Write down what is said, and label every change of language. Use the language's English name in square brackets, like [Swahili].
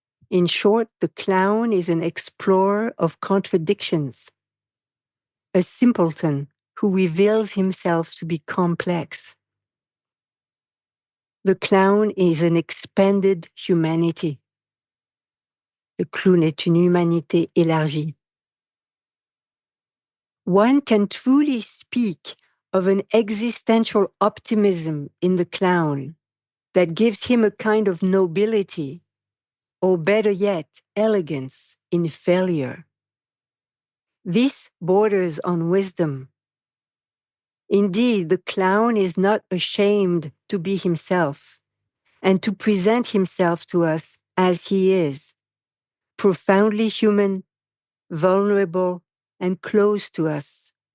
[English] In short, the clown is an explorer of contradictions, a simpleton who reveals himself to be complex. The clown is an expanded humanity. [French] Le clown est une humanité élargie. [English] One can truly speak of an existential optimism in the clown that gives him a kind of nobility, or better yet, elegance in failure. This borders on wisdom. Indeed, the clown is not ashamed to be himself and to present himself to us as he is, profoundly human, vulnerable, and close to us.